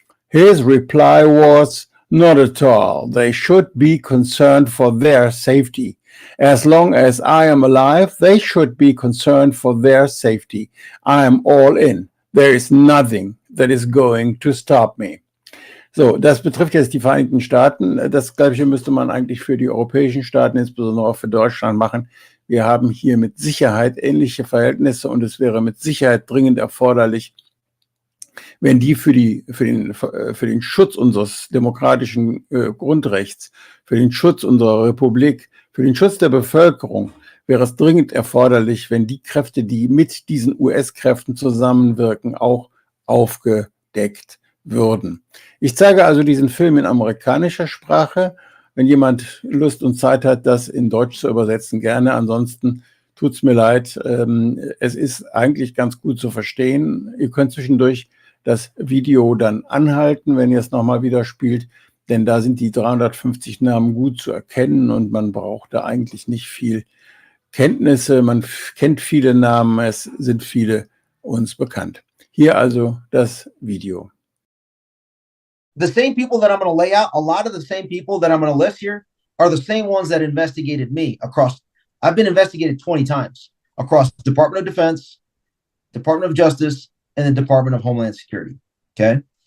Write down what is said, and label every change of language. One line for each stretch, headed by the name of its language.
English: His reply was, not at all. They should be concerned for their safety. As long as I am alive, they should be concerned for their safety. I am all in. There is nothing that is going to stop me.
German: So, das betrifft jetzt die Vereinigten Staaten. Das Gleiche müsste man eigentlich für die europäischen Staaten, insbesondere auch für Deutschland machen. Wir haben hier mit Sicherheit ähnliche Verhältnisse und es wäre mit Sicherheit dringend erforderlich, wenn die für den Schutz unseres demokratischen Grundrechts, für den Schutz unserer Republik, für den Schutz der Bevölkerung, wäre es dringend erforderlich, wenn die Kräfte, die mit diesen US-Kräften zusammenwirken, auch aufgedeckt würden. Ich zeige also diesen Film in amerikanischer Sprache. Wenn jemand Lust und Zeit hat, das in Deutsch zu übersetzen, gerne. Ansonsten tut es mir leid. Es ist eigentlich ganz gut zu verstehen. Ihr könnt zwischendurch das Video dann anhalten, wenn ihr es nochmal wieder spielt, denn da sind die 350 Namen gut zu erkennen und man braucht da eigentlich nicht viel Kenntnisse. Man kennt viele Namen, es sind viele uns bekannt. Hier also das Video.
English: The same people that I'm going to lay out, a lot of the same people that I'm going to list here are the same ones that investigated me across. I've been investigated 20 times across the Department of Defense, Department of Justice, and the Department of Homeland Security. Okay.